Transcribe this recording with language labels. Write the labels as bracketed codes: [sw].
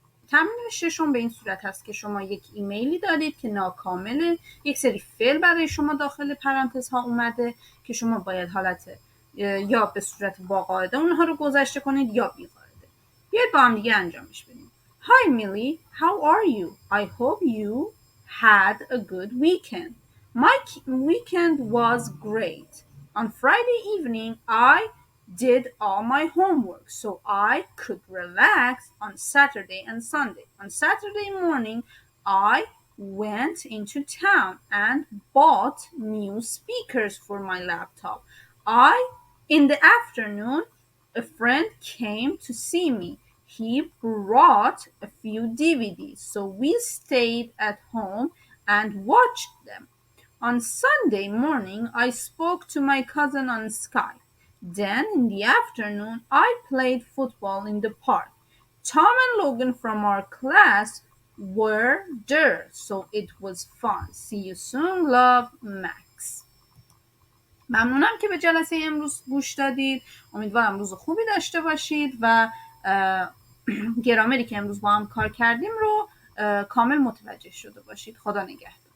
[fa] تمرین ششم به این صورت هست که شما یک ایمیلی دارید که ناکامله، یک سری فعل برای شما داخل پرانتزها اومده که شما باید حالت یا به صورت با قاعده اونها رو گذشته کنید یا بی قاعده. بیاید با هم دیگه انجامش بدیم. [en] Hi Millie, how are you? I hope you had a good weekend. My weekend was great. On Friday evening, I did all my homework so I could relax on Saturday and Sunday. On Saturday morning, I went into town and bought new speakers for my laptop. In the afternoon, a friend came to see me. He brought a few DVDs, so we stayed at home and watched them. On Sunday morning, I spoke to my cousin on Skype. Then, in the afternoon, I played football in the park. Tom and Logan from our class were there, so it was fun. See you soon, love, Max. [fa] ممنونم که به جلسه امروز گوش دادید. امیدوارم روز خوبی داشته باشید و گرامری که امروز با هم کار کردیم رو کامل متوجه شده باشید. خدا نگهدار.